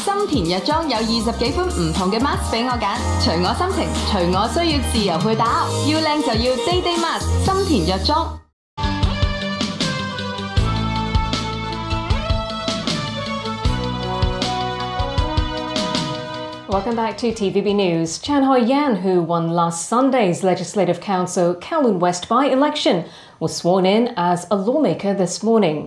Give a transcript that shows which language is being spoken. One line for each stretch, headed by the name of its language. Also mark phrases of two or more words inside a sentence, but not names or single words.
Cantonese: 田藥妝有20幾款唔同嘅 mask 俾我揀，隨我心情，隨我需要自由去打，要靚就要 Day Day Mask 心田藥妝。
English: Welcome back to TVB News. Chan Hoi-yan, who won last Sunday's Legislative Council Kowloon West by-election, was sworn in as a lawmaker this morning.